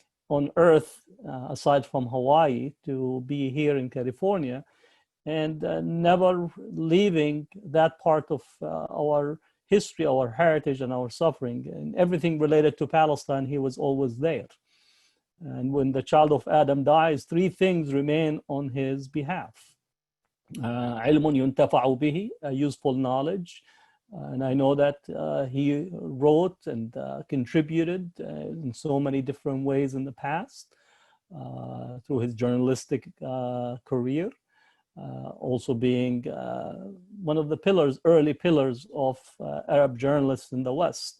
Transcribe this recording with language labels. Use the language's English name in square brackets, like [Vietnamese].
[English] on earth, aside from Hawaii, to be here in California, and never leaving that part of our history, our heritage, and our suffering. And everything related to Palestine, he was always there. And when the child of Adam dies, three things remain on his behalf. [Arabic] علم ينتفع به, [English] useful knowledge. And I know that he wrote and contributed in so many different ways in the past through his journalistic career. Also being one of the pillars, early pillars of Arab journalists in the West.